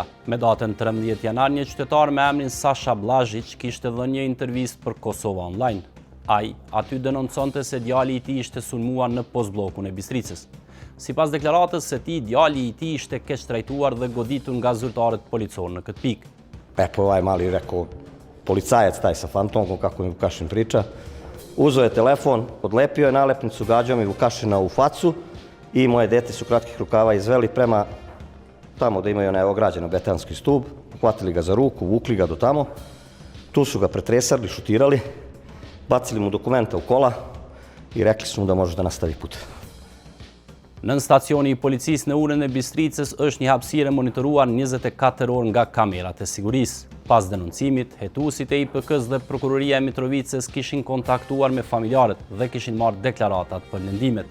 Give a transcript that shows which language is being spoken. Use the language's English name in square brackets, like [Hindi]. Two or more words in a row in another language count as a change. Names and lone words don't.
[Albanian] Me datën 13 janar, një qytetar me emrin Sasha Blazhić kishte dhënë një intervistë për Kosova Online. Ai aty denonconte se djali i tij ishte sulmuar në postbllokun e Bistricës. Sipas deklaratës së tij, djali i tij ishte keq trajtuar dhe goditur nga zyrtarët policor në këtë pikë. [Serbian] Eto ovaj mali rekao, policajac taj sa fantomkom, kako mi Vukašin priča, uzeo je telefon, odlepio je nalepnicu, gađao mi Vukašina u facu i moje dete su kratkih rukava izveli prema tamo da imaju onaj ograđeno betonski stup, uhvatili ga za ruku, vukli ga do tamo, tu su ga pretresali, šutirali, bacili mu dokumenta u kola i rekli su mu da može da nastavi put. [Albanian] Nën stacioni i policisë në urën e Bistricës është një hapësirë monitoruar 24 orë nga kamerat e sigurisë. Pas denoncimit, hetuesit e IPK-s dhe prokuroria e Mitrovicës kishin kontaktuar me familjarët dhe kishin marrë deklaratat për lëndimet.